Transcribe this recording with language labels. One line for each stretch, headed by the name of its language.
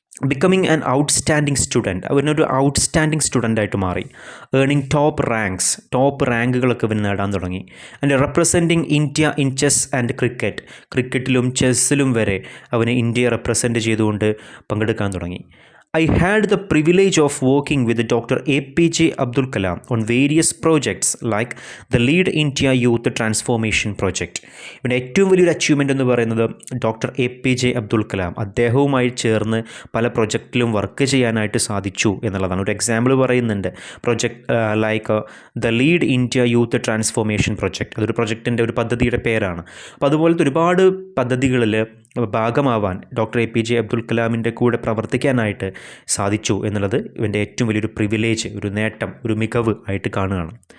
English: becoming an outstanding student,
Malayalam: അവനൊരു outstanding സ്റ്റുഡൻ്റായിട്ട് മാറി. Earning top റാങ്കുകളൊക്കെ ഇവൻ നേടാൻ തുടങ്ങി.
English: and representing India in chess and
Malayalam: ക്രിക്കറ്റിലും ചെസ്സിലും വരെ അവന് ഇന്ത്യയെ റെപ്രസെൻറ്റ് ചെയ്തുകൊണ്ട് പങ്കെടുക്കാൻ തുടങ്ങി.
English: I had the privilege of working with Dr. APJ Abdul Kalam on various projects like the Lead India Youth Transformation Project.
Malayalam: ഇവിടെ ഏറ്റവും വലിയൊരു അച്ചീവ്മെൻ്റ് എന്ന് പറയുന്നത് ഡോക്ടർ APJ അബ്ദുൽ കലാം അദ്ദേഹവുമായി ചേർന്ന് പല പ്രൊജക്റ്റിലും വർക്ക് ചെയ്യാനായിട്ട് സാധിച്ചു എന്നുള്ളതാണ്. ഒരു എക്സാമ്പിൾ പറയുന്നുണ്ട്,
English: Project like the lead India youth transformation project.
Malayalam: അതൊരു പ്രൊജക്റ്റിൻ്റെ ഒരു പദ്ധതിയുടെ പേരാണ്. അപ്പോൾ അതുപോലത്തെ ഒരുപാട് പദ്ധതികളിൽ ഭാഗമാവാൻ ഡോക്ടർ APJ അബ്ദുൽ കലാമിൻ്റെ കൂടെ പ്രവർത്തിക്കാനായിട്ട് സാധിച്ചു എന്നുള്ളത് ഇവൻ്റെ ഏറ്റവും വലിയൊരു പ്രിവിലേജ്, ഒരു നേട്ടം, ഒരു മികവ് ആയിട്ട് കാണുകയാണ്.